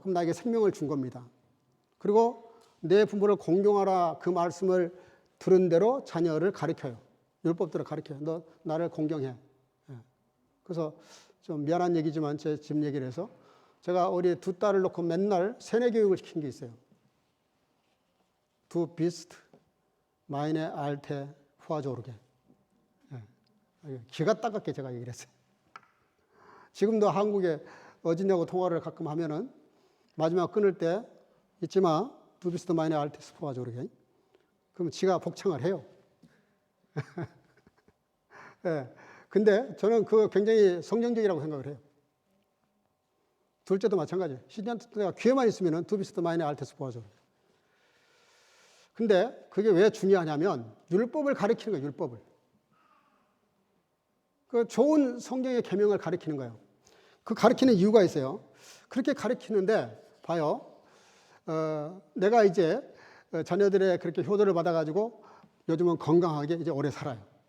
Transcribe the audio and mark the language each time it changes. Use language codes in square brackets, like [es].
[ko] 그럼 나에게 생명을 준 겁니다. 그리고 내 부모를 공경하라, 그 말씀을 들은 대로 자녀를 가르쳐요. 율법대로 가르쳐요. 너 나를 공경해. 그래서 좀 미안한 얘기지만 제 집 얘기를 해서 제가 우리 두 딸을 놓고 맨날 세뇌 교육을 시킨 게 있어요. [de] Du bist meine alte Vorsorge. [ko] 기가 따갑게 제가 얘기를 했어요. 지금도 한국에 어진이하고 통화를 가끔 하면은 마지막 끊을 때 잊지 마. [de] Du bist meine alte Vorsorge. [ko] 그럼 지가 복창을 해요. 네. 근데 저는 그거 굉장히 성경적이라고 생각을 해요. 둘째도 마찬가지예요. 시즌 때가 귀에만 있으면은 [de] Du bist meine alte Vorsorge. [ko] 근데 그게 왜 중요하냐면 율법을 가르치는 거예요, 율법을. 그 좋은 성경의 계명을 가르치는 거예요. 그 가르치는 이유가 있어요. 그렇게 가르치는데 봐요. 내가 이제 자녀들의 그렇게 효도를 받아가지고 요즘은 건강하게 이제 오래 살아요.